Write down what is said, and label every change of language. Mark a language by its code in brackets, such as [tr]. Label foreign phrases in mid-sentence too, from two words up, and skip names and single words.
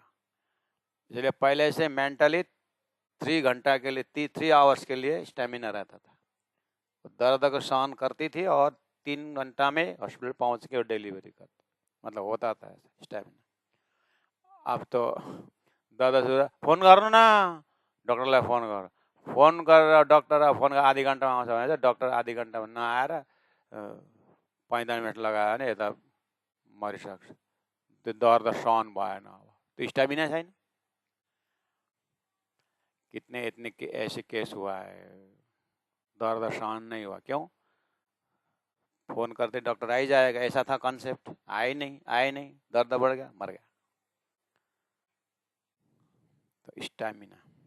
[hi] इसलिए पहले से मेंटली 3 घंटा के लिए 3 आवर्स के लिए स्टेमिना रहता था। दर्द को सहन करती थी और 3 घंटा में हॉस्पिटल पहुँच के डिलीवरी करती, मतलब होता था स्टेमिना। [ne] अब तो दर्द फोन गर्नु न, डक्टरलाई फोन गर, फोन गरेर डक्टर फोन आधी घन्टामा आउँछ भने चाहिँ डक्टर आधी घन्टामा नआएर 45 मिनट लगायो भने यता मरिसक्छ। त्यो दर्द सहन भएन, अब त्यो स्टेमिना छैन। [hi] कितने इतने ऐसे केस हुआ है, दर्द सहन नहीं हुआ, क्यों? फोन करते डॉक्टर आ ही जाएगा, ऐसा था कॉन्सेप्ट, आए नहीं, दर्द बढ़ गया, मर गया। तो स्टैमिना।